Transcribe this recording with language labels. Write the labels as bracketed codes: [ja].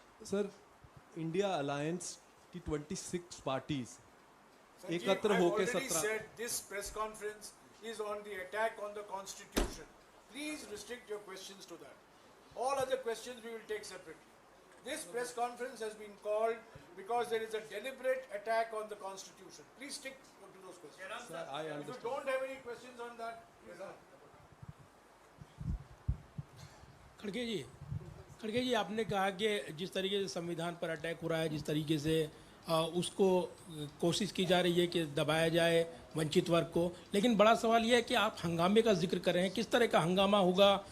[hi] Sir, India alliance की 26 parties एकत्र होकर 17 [en] said this press conference is on the attack on the Constitution. Please restrict your questions to that. All other questions we will take separately. This press conference has been called because there is a deliberate attack on the Constitution. Please stick to those questions. Sir, I If you understand. don't have any questions on that, please ask. [hi] खड़गे जी, आपने कहा कि जिस तरीके से संविधान पर attack हो रहा है, जिस तरीके से उसको कोशिश की जा रही है कि दबाया जाए वंचित वर्ग को, लेकिन बड़ा सवाल यह है कि आप हंगामे का जिक्र कर रहे हैं। किस तरह का हंगामा होगा?